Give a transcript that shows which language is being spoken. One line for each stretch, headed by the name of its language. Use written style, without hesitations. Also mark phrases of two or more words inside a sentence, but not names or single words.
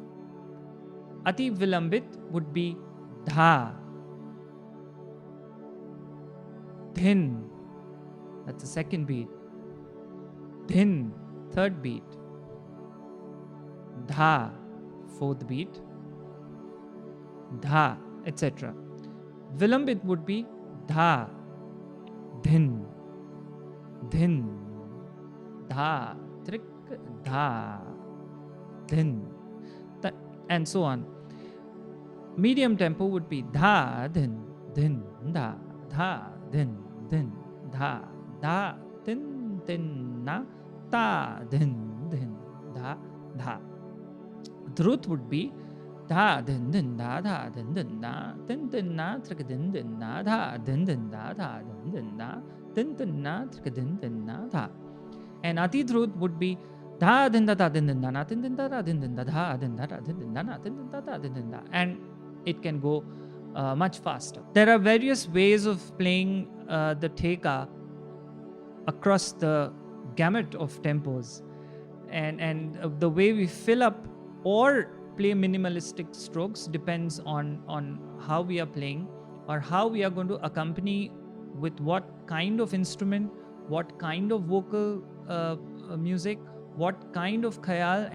English: Ati Vilambit would be dha, dhin, that's the second beat, dhin, third beat, dha, fourth beat, dha, etc. Vilambit would be dha, dhin, dhin, dha, trik, dha, dhin, and so on. Medium tempo would be dha, dhin, dhin, dha, dha, dhin, dhin, dha, dha, din, din, na, ta, din, din, dha, dha. Drut would be dha, din, din, da, dha, din, na, trik, din, na, dha, din, da, dha, din, na, trik, din, na, dha. And Ati Drut would be dha, din, da, da, din, na, na, din, da, da, din, da, dha, din, da, da, din, na, na, din, da, da, din, da. And it can go much faster. There are various ways of playing the theka across the gamut of tempos, and the way we fill up or play minimalistic strokes depends on how we are playing or how we are going to accompany with what kind of instrument, what kind of vocal music, what kind of khayal.